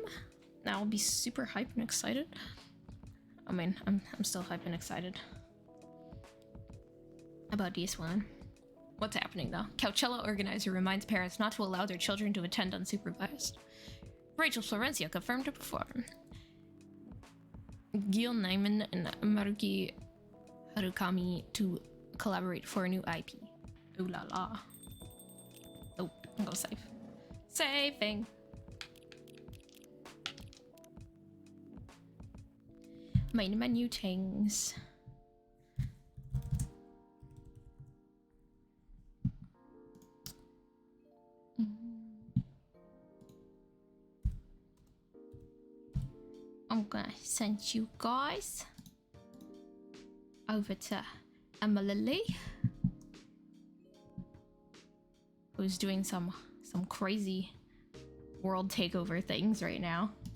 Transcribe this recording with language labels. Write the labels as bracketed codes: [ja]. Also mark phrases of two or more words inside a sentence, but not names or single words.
[en] That will be super hype and excited. I mean, I'm still hype and excited about this one. What's happening though? Coachella organizer reminds parents not to allow their children to attend unsupervised. Rachel Florencia confirmed to perform. Gil Nyman and Maruki Harukami to collaborate for a new IP. Ooh la la. Oh, I'm gonna save. Saving. Main menu things. I'm gonna send you guys over to Emily, who's doing some crazy world takeover things right now.